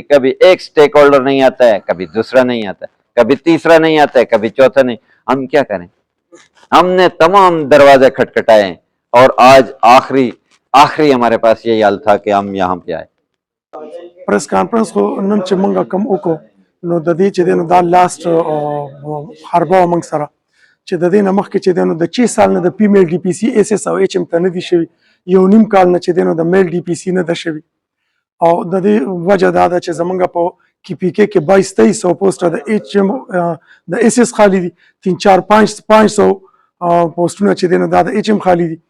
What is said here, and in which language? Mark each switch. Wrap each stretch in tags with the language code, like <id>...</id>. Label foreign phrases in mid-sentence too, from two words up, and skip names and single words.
<ur>کبھی ایک سٹیک ہولڈر نہیں آتا ہے، کبھی دوسرا نہیں آتا ہے، کبھی تیسرا نہیں آتا ہے، کبھی چوتھا نہیں۔ ہم کیا کریں؟ ہم نے تمام دروازے کھٹکھٹائے، اور آج آخری ہمارے پاس یہی حل تھا کہ ہم یہاں پہ آئے۔</ur> <ps>پریس کانفرنس کو نن چې مونږه کوم وکړو نو د دې چې دی نو دا لاست حربه موږ سره چې د دې نه مخکې چې دی نو د 6 سال نه د فیمیل ډي پي سي ایس ایس او ایچ ایم ته نه دي شوي، 1.5 کال نه چې دی نو د میل ډي پي سي نه ده شوي، او د دې وجه دا ده چې زمونږ په کی پی کې 2200 پوسټه د ایچ ایم د ایس ایس خالی دي، 3-4-500 پوسټونه چې دی نو دا د ایچ ایم خالی دي۔</ps>